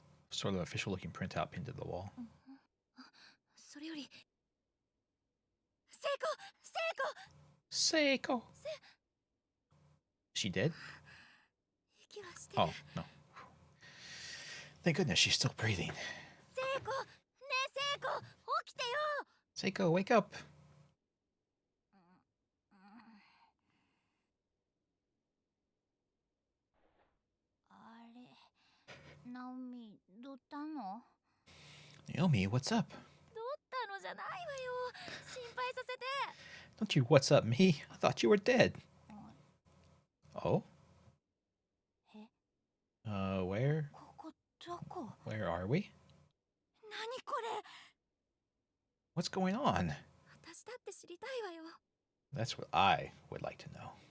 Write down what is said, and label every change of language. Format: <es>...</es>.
<en>Sort of official looking printout pinned to the wall.</en> <ja>それより聖子聖子</ja> <en>Seiko! Is she dead?</en> <ja>息はしてる</ja> <en>Oh, no. Thank goodness she's still breathing.</en> <ja>聖子ねえ聖子起きてよ</ja> <en>Seiko, wake up!</en> <ja>あれナオミどったの</ja> <en>Naomi, what's up?</en> <ja>どったのじゃないわよ心配させて</ja> <en>Don't you what's up me? I thought you were dead. Oh?</en> <ja>え</ja> <en>Where?</en> <ja>ここどこ</ja> <en>Where are we?</en> <ja>何これ</ja> <en>What's going on?</en> <ja>私だって知りたいわよ</ja> <en>That's what I would like to know.</en>